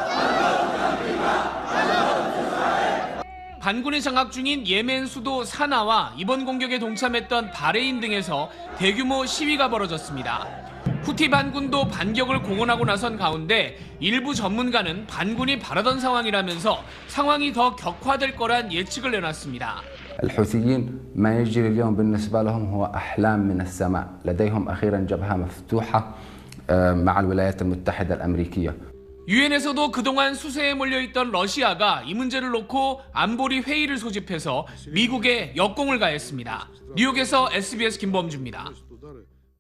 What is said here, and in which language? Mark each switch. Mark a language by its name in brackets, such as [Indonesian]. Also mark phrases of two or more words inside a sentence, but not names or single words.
[Korean] 반군이 장악 중인 예멘 수도 사나와 이번 공격에 동참했던 바레인 등에서 대규모 시위가 벌어졌습니다. 후티 반군도 반격을 공언하고 나선 가운데 일부 전문가는 반군이 바라던 상황이라면서 상황이 더 격화될 거란 예측을 내놨습니다. [Arabic] الحوثيين ما يجري اليوم بالنسبة لهم هو أحلام من السماء. لديهم أخيرا جبهة مفتوحة مع الولايات المتحدة الأمريكية. [Korean] 유엔에서도 그동안 수세에 몰려있던 러시아가 이 문제를 놓고 안보리 회의를 소집해서 미국에 역공을 가했습니다. 뉴욕에서 SBS 김범주입니다.